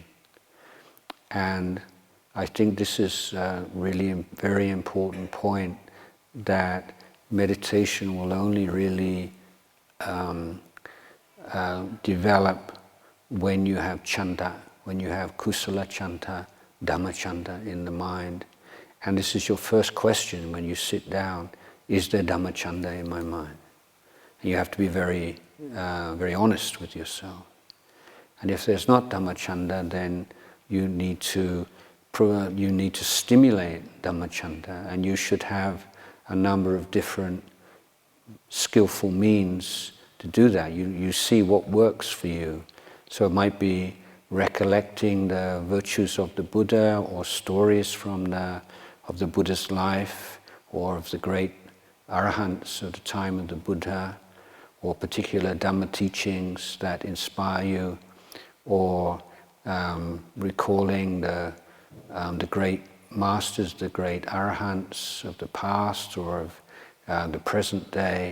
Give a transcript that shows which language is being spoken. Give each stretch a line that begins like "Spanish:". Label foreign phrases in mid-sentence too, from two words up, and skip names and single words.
English: And I think this is really a very important point, that meditation will only really develop when you have chanda, when you have
Pali: kusala chanda, dhamma chanda
English: in the mind. And this is your first question when you sit down: is there
Pali: dhamma chanda
English: in my mind? And you have to be very, very honest with yourself. And if there's not
Pali: dhamma chanda,
English: then you need to stimulate
Pali: dhamma chanda,
English: and you should have a number of different skillful means to do that. You see what works for you. So it might be recollecting the virtues of the Buddha, or stories of the Buddha's life, or of the great arahants of the time of the Buddha, or particular Dhamma teachings that inspire you, or recalling the great masters, the great arahants of the past or of the present day.